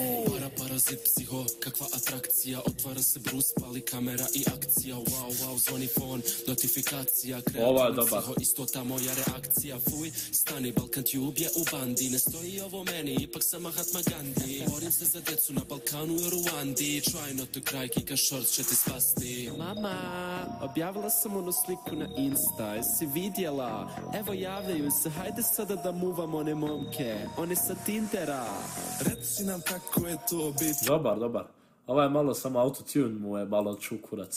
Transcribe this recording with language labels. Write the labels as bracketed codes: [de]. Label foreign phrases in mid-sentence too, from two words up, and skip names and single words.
[sr] Parazit psiho, kakva atrakcija. Otvara se brus, pali kamera i akcija. Wow, zvoni fon, notifikacija. Kreativni psiho, isto ta moja reakcija. Fuj, stani, Balkan Tube je u bandi. Ne stoji ovo meni, ipak sam Mahatma Gandhi. Borim se za decu na Balkanu i Ruandi. [en] Try not to cry, [sr] kika short će ti spasti. Mama, objavila sam onu sliku na Insta, jesi vidjela? Evo javljaju se, hajde sada da muvam one momke, one sa Tindera. Reci nam kako je to biti Dobar, dobar. Ovaj je malo samo autotune mu je malo čukurac.